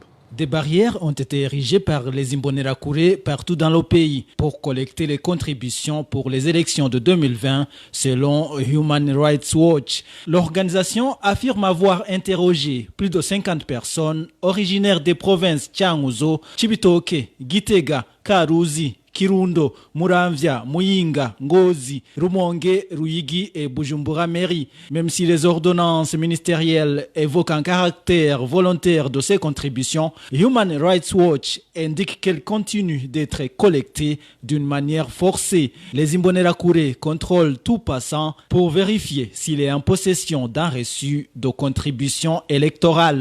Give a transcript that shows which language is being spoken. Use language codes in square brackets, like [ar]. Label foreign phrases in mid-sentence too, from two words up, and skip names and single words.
[fr] Des barrières ont été érigées par les Imbonerakure partout dans le pays pour collecter les contributions pour les élections de 2020, selon Human Rights Watch. L'organisation affirme avoir interrogé plus de 50 personnes originaires des provinces Changuzo, Cibitoke, Gitega, Karuzi, Kirundo, Muramvya, Muyinga, Ngozi, Rumonge, Ruyigi et Bujumbura Mairie. Même si les ordonnances ministérielles évoquent un caractère volontaire de ces contributions, Human Rights Watch indique qu'elles continuent d'être collectées d'une manière forcée. Les Imbonerakure contrôlent tout passant pour vérifier s'il est en possession d'un reçu de contribution électorale.